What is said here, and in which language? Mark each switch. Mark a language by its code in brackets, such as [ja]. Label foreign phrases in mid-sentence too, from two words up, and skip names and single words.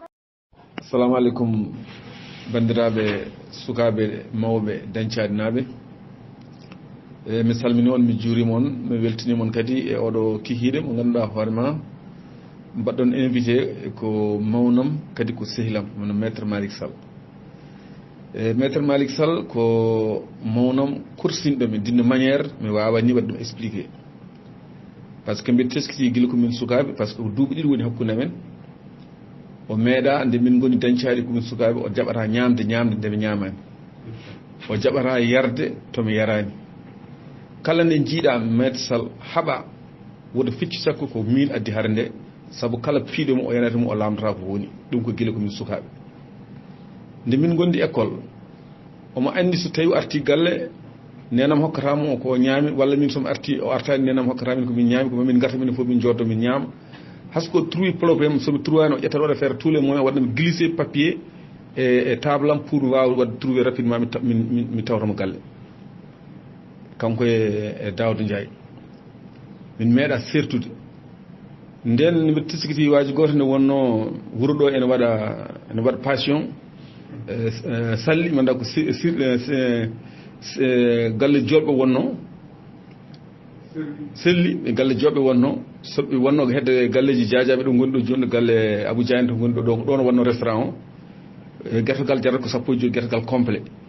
[ff] assalamu aleykum banndiraaɓe sukaaɓe mawɓe dañcaade naaɓe mi salmini on mi juurima on mi weltinima on kadi e oɗo kikiiɗe mo ngannduɗaa hoore ma mbaɗɗon invité ko mawnam kadi ko sehilam mono maître Malick Sall maître Malick Sall ko mawnam kursinɗomi [fr] d'une manière [ff] mi wawa ni waɗi ɗum expliqué [fr] par ce que [ff] mbiɗa teskiti gila komin sukaaɓe [fr] par ce que [ff] ko duuɓi ɗiɗi woni hakkunde men o meeɗa nde min goni dañcaari komin sukaaɓe o jaɓata ñaamde nde mi ñaamani o jaɓata yarde tomi yarani kala nde jiiɗa maître Sall haɓa woto ficcu sakko ko min addi hare nde sabu kala piiɗomo o yanatamo o lamdata ko woni ɗum ko gila komin sukaaɓe nde min gondi école omo anndi so tawi arti galle nenam hokkatamo ko ñaami walla min somi arti o artani nenam hokkatamin komin ñaami ko mamin garta minen fof min joddo min ñaama hasko trouvi probléme somi trouvani o ƴettata waɗa [fr] faire tous les moyens [ff] waɗnami [fr] glissé papier [ff] e table am pour wawa wadde [fr] trouvé rapidement [ff] mi tawtamo galle kanko e Daouda Ndiaye min meeɗa sertude nden mbiɗa tiskiti waji goto nde wonno wuro ɗo ene waɗa passion salli manda ko galle joɓɓe wonno selli e galle joɓɓe wonno soɓe wonno ko hedde galleji jajaɓe ɗo gonɗo joni galle Abou Diagne to gonɗo ɗo ɗon wonno restaurant o guertogal jarata ko sappo e joyi guertogal complet